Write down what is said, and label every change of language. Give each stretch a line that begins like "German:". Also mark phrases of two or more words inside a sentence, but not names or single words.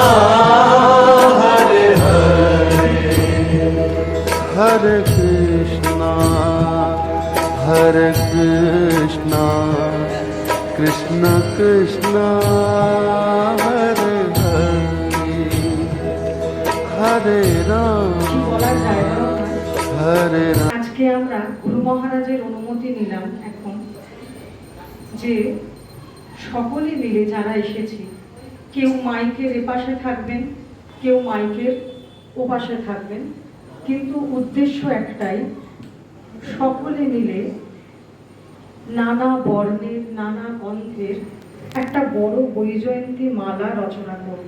Sanskrit: Hare Hare, Hare Krishna, Hare Krishna, Krishna Krishna, Hare Hare, Hare Rama, Hare Rama।
Bangla: আজকে আমরা গুরু মহারাজের অনুমতি নিলাম এখন যে সকলে মিলে যারা এসেছি, কেউ মাইকের এপাশে থাকবেন, কেউ মাইকের ওপাশে থাকবেন, কিন্তু উদ্দেশ্য একটাই, সকলে মিলে নানা বর্ণের নানা গন্ধের একটা বড় বৈজয়ন্তী মালা রচনা করব।